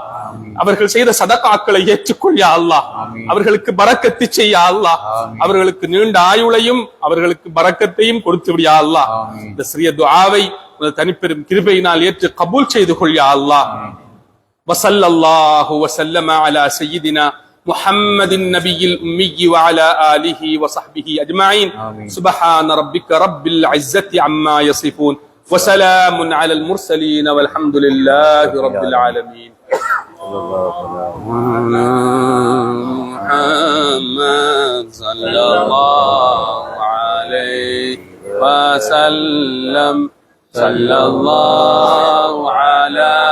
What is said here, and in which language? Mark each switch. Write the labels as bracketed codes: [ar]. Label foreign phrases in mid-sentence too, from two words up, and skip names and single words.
[ta] அவர்கள் செய்த சதகாக்களை ஏற்றுக்கொள் [ar] يا الله. [ta] அவர்களுக்கு பரக்கத்து செய்ய [ar] يا الله. [ta] அவர்களுக்கு நீண்ட ஆயுளையும் அவர்களுக்கு பரக்கத்தையும் கொடுத்து விடு [ar] يا الله. [ta] இந்த சிறிய துஆவை தனிப்பெரும் கிருபையினால் ஏற்று கபூல் செய்து கொள் [ar] يا الله. وصلى الله وسلم على سيدنا محمد النبي الأمي وعلى آله وصحبه أجمعين. سبحان ربك رب العزة عما يصفون وسلام على المرسلين والحمد لله رب العالمين. محمد صلى الله عليه وسلم صلى الله على